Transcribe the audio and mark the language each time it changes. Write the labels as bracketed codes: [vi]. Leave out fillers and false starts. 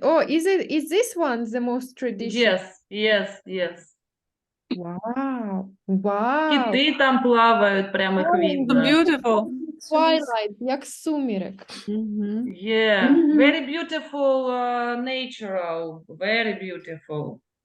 [en] Oh, is this one the most traditional? Yes. Wow. Wow. [uk] Кити там плавають, прямо їх видно. [en] Beautiful. [uk] Twilight, як сумерек. [en] Yeah, very beautiful natural, very beautiful.